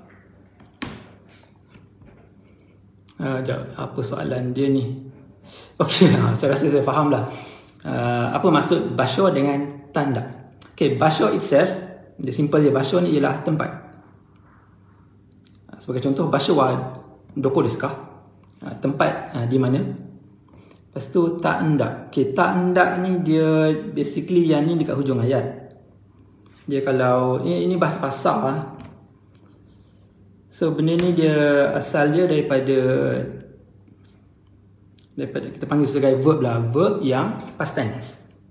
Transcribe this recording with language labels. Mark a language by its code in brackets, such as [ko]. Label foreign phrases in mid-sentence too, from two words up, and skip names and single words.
[ms] Apa soalan dia ni? Okey, saya rasa saya faham lah. Apa maksud basho dengan tanda? Okay, basho itself, dia simple je. Basho ni ialah tempat. Sebagai contoh, [ja] 場所はどこですか? [ms] Tempat di mana? Lepas tu tanda. Okay, tanda ni dia basically yang ni dekat hujung ayat. Dia kalau ini bahasa pasar lah. So benda ni dia asal dia daripada kita panggil sebagai verb lah, verb yang [en] past tense.